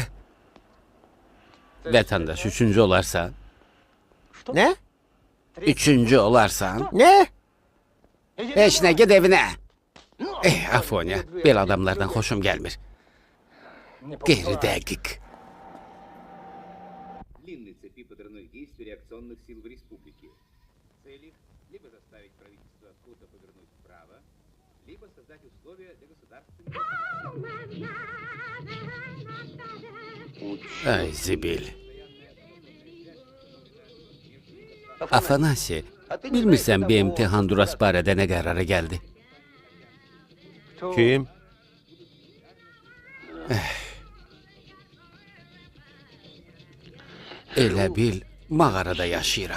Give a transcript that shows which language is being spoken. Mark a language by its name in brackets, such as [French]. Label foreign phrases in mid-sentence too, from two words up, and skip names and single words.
[Azerbaijani] Vətəndaş 3-cü olarsan, Nə? 3-cü olarsan, Nə? heç nə, ged evinə. Afonya, belə adamlardan xoşum gəlmir. Qeyri-dəqiq. [Russian] Длинной цепи подрывных действий реакционных сил в республике. Цель их либо заставить правительство круто повернуть вправо, либо создать условия для государственной... [Azerbaijani] Ay zibil. Afanasi, bilmirsən BMT Honduras barədə nə qərara gəldi? Kim? Elə bil, mağarada yaşayıram.